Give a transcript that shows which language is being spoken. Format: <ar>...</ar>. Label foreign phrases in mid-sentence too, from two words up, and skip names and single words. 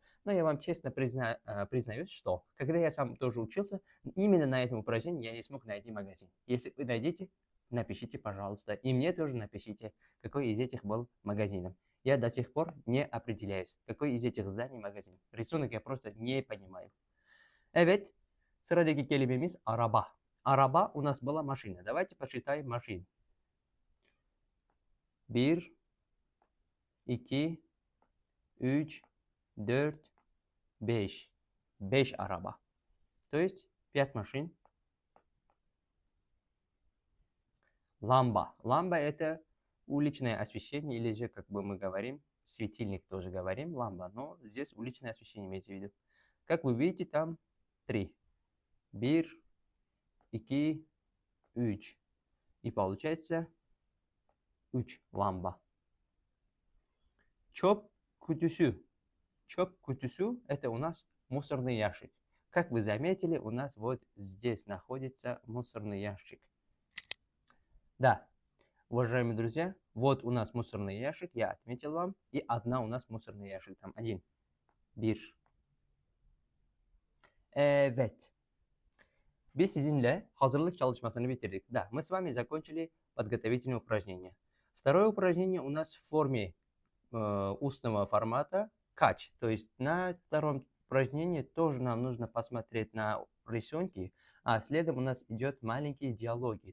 <ru>Но я вам честно признаюсь, что когда я сам тоже учился, именно на этом упражнении я не смог найти магазин. Если вы найдете, напишите, пожалуйста. И мне тоже напишите, какой из этих был магазином. Я до сих пор не определяюсь, какой из этих зданий магазин. Рисунок я просто не понимаю.</ru> <tr>Evet, sıradaki kelimemiz araba.</tr> <ru>Araba у нас была машина. Давайте посчитаем машин. 1, 2, 3, 4, 5. 5 araba. То есть 5 машин. Ламба. Ламба это уличное освещение, или же, как бы мы говорим, светильник тоже говорим, ламба. Но здесь уличное освещение имеется в виду. Как вы видите, там 3. 1, 2, 3. И получается 3 ламба.</ru> <tr>Çöp kutusu. Çöp kutusu</tr> <ru>это у нас мусорный ящик. Как вы заметили, у нас вот здесь находится мусорный ящик. Да, уважаемые друзья, вот у нас мусорный ящик, я отметил вам. И одна у нас мусорный ящик, там один. 1. Evet.</ru> <tr>Biz sizinle hazırlık çalışmasını bitirdik.</tr> <ru>Да, мы с вами закончили подготовительное упражнение. Второе упражнение у нас в форме устного формата кач. То есть на втором упражнении тоже нам нужно посмотреть на рисунки, а следом у нас идет маленькие диалоги.</ru>